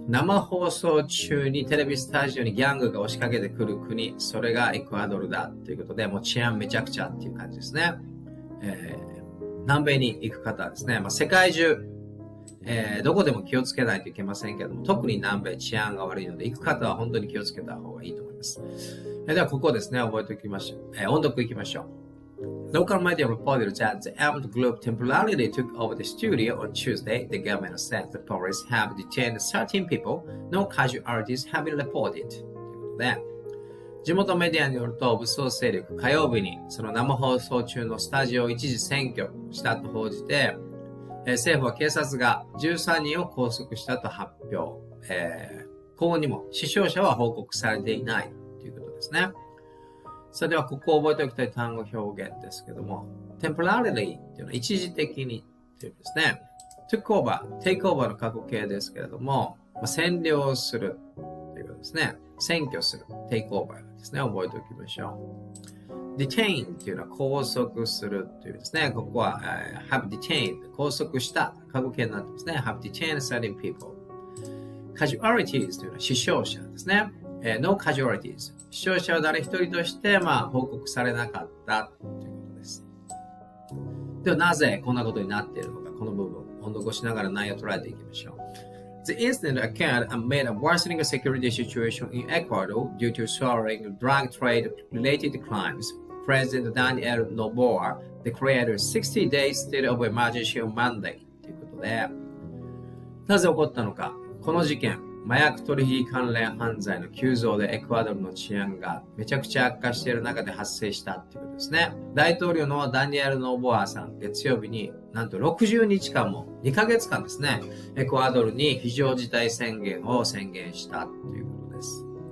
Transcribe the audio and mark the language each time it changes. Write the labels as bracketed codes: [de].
[ja] 生放送中にテレビスタジオにギャングが押しかけてくる国、それがエクアドルだということで、もう治安めちゃくちゃっていう感じですね。南米に行く方はですね、世界中、どこでも気をつけないといけませんけども、特に南米治安が悪いので、行く方は本当に気をつけた方がいいと思います。では、ここですね、覚えておきましょう。音読いきましょう。 [en] Local media reported that the armed group temporarily took over the studio on Tuesday. The government said the police have detained 13 people. No casualties have been reported. [ja] ということで、地元メディアによると、武装勢力、火曜日にその生放送中のスタジオを一時占拠したと報じて、政府は警察が13人を拘束したと発表。今後にも死傷者は報告されていないということですね。それではここを覚えておきたい単語表現ですけども、temporarily っていうのは一時的にというですね。 took over、take over の過去形ですけれども、占領するということですね。占拠する、take over ですね。覚えておきましょう。 detain っていうのは拘束するというですね。ここは、have detained 拘束した過去形になってますね。 [en] have detained certain people。 [ja] casualties というのは死傷者ですね。 [en] no casualties。 [ja] 死傷者は誰一人として、報告されなかったということです。では、なぜこんなことになっているのか、この部分、音読をしながら内容を捉えていきましょう。 [en] The incident occurred amid a worsening security situation in Ecuador due to soaring drug trade-related crimes. President Daniel Noboa declared a 60-day state of emergency on Monday. [ja] ということで、なぜ起こったのか、この事件、麻薬取引関連犯罪の急増でエクアドルの治安がめちゃくちゃ悪化している中で発生したということですね。大統領のダニエル・ノボアさん、月曜日になんと60日間も2ヶ月間ですね、エクアドルに非常事態宣言を宣言したということです。